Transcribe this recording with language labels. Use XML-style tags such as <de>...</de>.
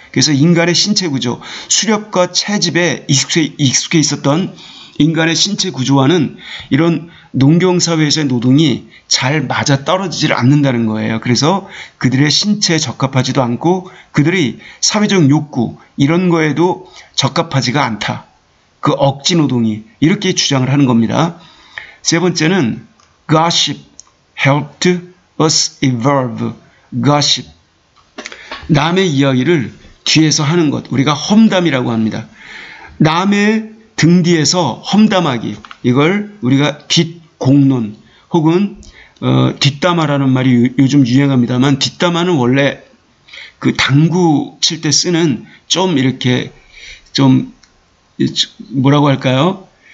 <ko>그래서 인간의 신체 구조, 수렵과 채집에 익숙해 있었던 인간의 신체 구조와는 이런 농경사회에서의 노동이 잘 맞아 떨어지질 않는다는 거예요. 그래서 그들의 신체에 적합하지도 않고 그들의 사회적 욕구 이런 거에도 적합하지가 않다. 그 억지 노동이 이렇게 주장을 하는 겁니다. 세 번째는</ko> <en>gossip helped us evolve. gossip.</en> <ko>남의 이야기를 뒤에서 하는 것. 우리가 험담이라고 합니다. 남의 등 뒤에서 험담하기. 이걸 우리가 뒷공론 혹은 뒷담화라는 말이 요즘 유행합니다만 뒷담화는 원래 그 당구 칠 때 쓰는 좀 이렇게 좀 뭐라고 할까요?</ko>